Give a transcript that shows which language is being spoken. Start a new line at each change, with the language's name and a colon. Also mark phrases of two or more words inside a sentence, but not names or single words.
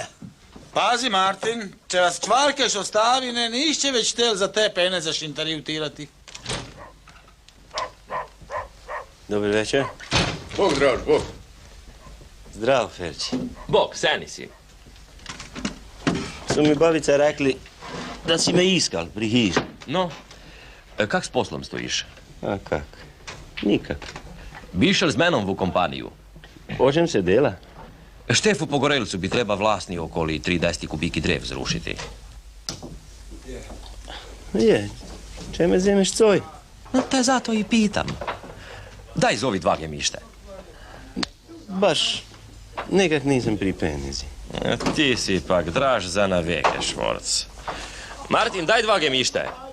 Croatian: Pazi, Martin, če vas Čvarkeš ostavi, ne nišće već tel za te pene za šintariju tirati. Dobar večer. Bog, Draž, Bog. Zdravo, Ferči. Bog, seni si. Su mi babica rekli da si me iskal pri hiži. No, kak s poslom stojiš? A kak? Nikak. Bi išel z menom v kompaniju? O čem se dela? Štefu Pogorelcu bi treba vlasni okoli 30 kubiki drev zrušiti. Je, če me zemeš coj? No, te zato i pitam. Daj zovi 2 gemište. Baš nekak nisam pri penizi. Ti si pak Draž za na veke, Švorc. Martin, daj 2 gemište.